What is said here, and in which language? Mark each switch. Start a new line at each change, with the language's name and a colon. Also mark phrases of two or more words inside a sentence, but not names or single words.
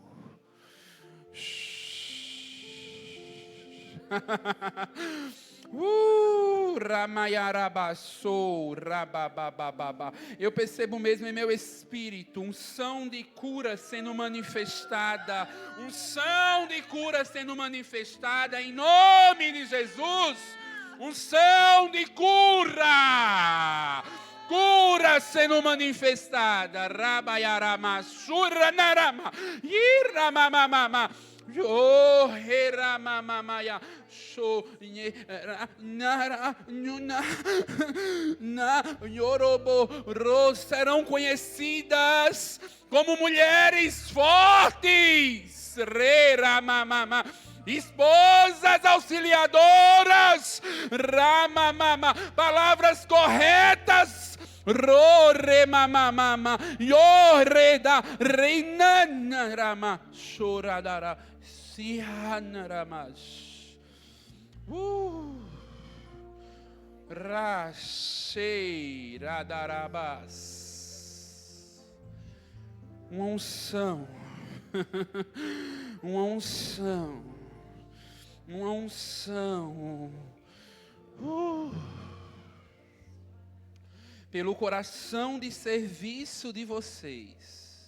Portuguese: Eu percebo mesmo em meu espírito unção de cura sendo manifestada, unção de cura sendo manifestada em nome de Jesus, unção de cura sendo manifestada. Rabayarama suranarama iramamama. Yo hera mamamaya so nara na yorobo serão conhecidas como mulheres fortes, rera mamama, esposas auxiliadoras, ramamama, palavras corretas. Rore mama mama yo reda reina rama choradara sihanaramas rachei radarabas. Uma unção, uma unção, uma unção. Pelo coração de serviço de vocês.